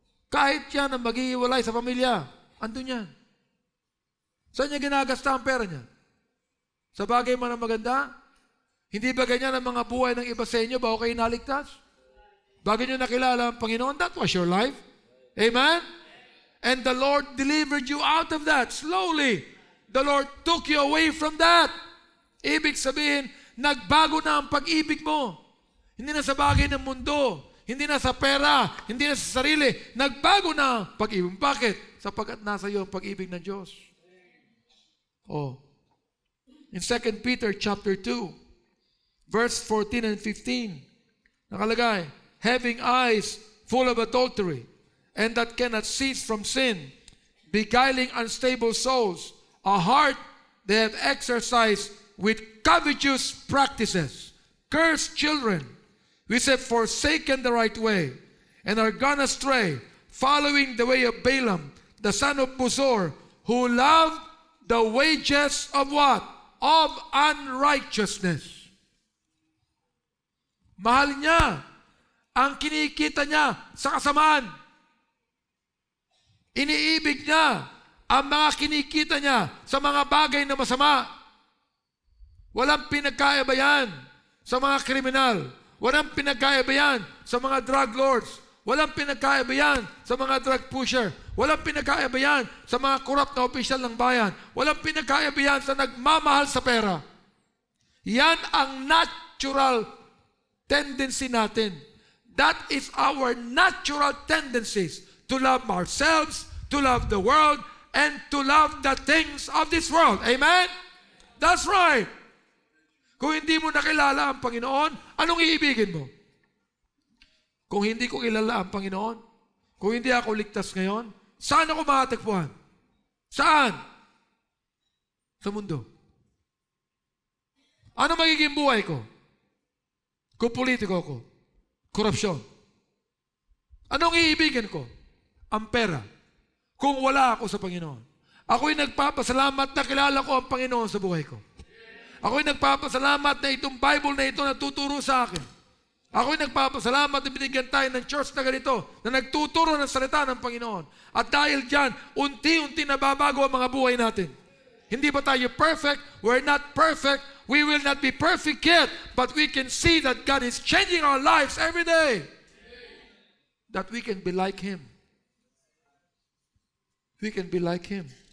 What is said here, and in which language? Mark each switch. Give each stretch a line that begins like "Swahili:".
Filipino: Kahit yan ang maghihiwalay sa pamilya, andun yan. Saan niya ginagasta ang pera niya? Sa bagay man ang maganda? Hindi ba ganyan ang mga buhay ng iba sa inyo bago kayo naligtas? Bago niyo nakilala ang Panginoon,
English: that was your life. Amen? And the Lord delivered you out of that slowly. The Lord took you away from that.
Filipino: Ibig sabihin, nagbago na ang pag-ibig mo. Hindi na sa bagay ng mundo. Hindi na sa pera. Hindi na sa sarili. Nagbago na ang pag-ibig. Bakit? Sapagkat nasa iyo ang pag-ibig ng Diyos. Oh.
English: In 2 Peter chapter 2, verse 14 and 15, nakalagay, having eyes full of adultery, and that cannot cease from sin, beguiling unstable souls, a heart they have exercised with covetous practices, cursed children, which have forsaken the right way, and are gone astray, following the way of Balaam, the son of Bosor, who loved the wages of what? Of unrighteousness.
Filipino: Mahal niya ang kinikita niya sa kasamaan. Iniibig niya ang mga kinikita niya sa mga bagay na masama. Walang pinagkaiba yan sa mga kriminal. Walang pinagkaiba yan sa mga drug lords. Walang pinagkaiba yan sa mga drug pusher. Walang pinagkaiba yan sa mga corrupt na opisyal ng bayan. Walang pinagkaiba yan sa nagmamahal sa pera. Yan ang natural tendency natin.
English: That is our natural tendencies to love ourselves, to love the world, and to love the things of this world. Amen? That's right.
Filipino: Kung hindi mo nakilala ang Panginoon, anong iibigin mo? Kung hindi ko kilala ang Panginoon, kung hindi ako ligtas ngayon, saan ako matatagpuan? Saan? Sa mundo. Ano magiging buhay ko? Kung politiko ko, korupsyon. Anong iibigin ko? Ang pera. Kung wala ako sa Panginoon. Ako'y nagpapasalamat na kilala ko ang Panginoon sa buhay ko. Ako'y nagpapasalamat na itong Bible na ito natuturo sa akin. Ako'y nagpapasalamat na binigyan tayo ng church na ganito, na nagtuturo ng salita ng Panginoon. At dahil dyan, unti-unti nababago ang mga buhay natin. Hindi ba tayo perfect?
English: We're not perfect. We will not be perfect yet. But we can see that God is changing our lives every day. That we can be like Him. We can be like Him.